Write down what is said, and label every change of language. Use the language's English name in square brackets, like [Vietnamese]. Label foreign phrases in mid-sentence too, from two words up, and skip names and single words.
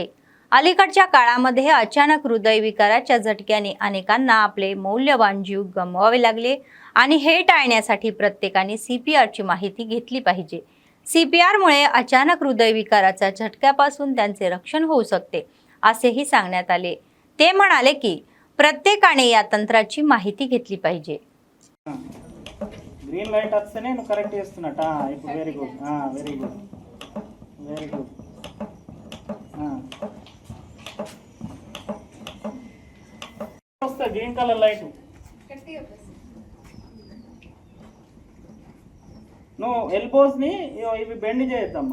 [Marathi] अलीकडच्या काळामध्ये अचानक हृदयविकाराच्या झटक्याने अनेकांना आपले मौल्यवान जीव गमवावे लागले आणि हे टाळण्यासाठी प्रत्येकाने सीपीआरची माहिती घेतली पाहिजे. सीपीआरमुळे अचानक हृदयविकाराच्या झटक्यापासून त्यांचे रक्षण होऊ शकते असेही सांगण्यात आले. ते म्हणाले की प्रत्येकाने या तंत्राची माहिती घेतली पाहिजे. [English] green light [Telugu] వస్తేనే నువ్వు కరెక్ట్ చేస్తున్నట్ట. [English] ఇప్పుడు very good, very good, very good. వస్తా green colour light. [Telugu] నువ్వు ఎల్బోస్ని ఇవి బెండ్ చేయొద్దమ్మా.